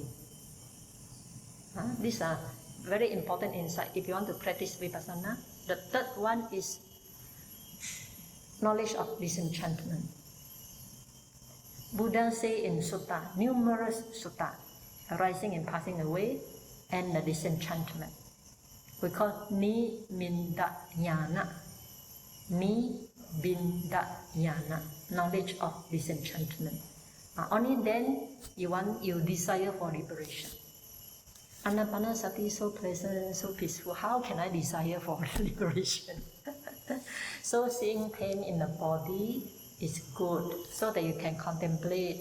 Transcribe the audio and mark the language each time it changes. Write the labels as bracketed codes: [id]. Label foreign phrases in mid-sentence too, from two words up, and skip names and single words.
[en] These are very important insight if you want to practice Vipassana. The third one is knowledge of disenchantment. Buddha say in sutta, numerous sutta, arising and passing away, and the disenchantment. We call [pi] ni minda jnana. Ni binda jnana, [en] knowledge of disenchantment. Only then you desire for liberation. Anapanasati is so pleasant, so peaceful. How can I desire for liberation? So seeing pain in the body is good, so that you can contemplate.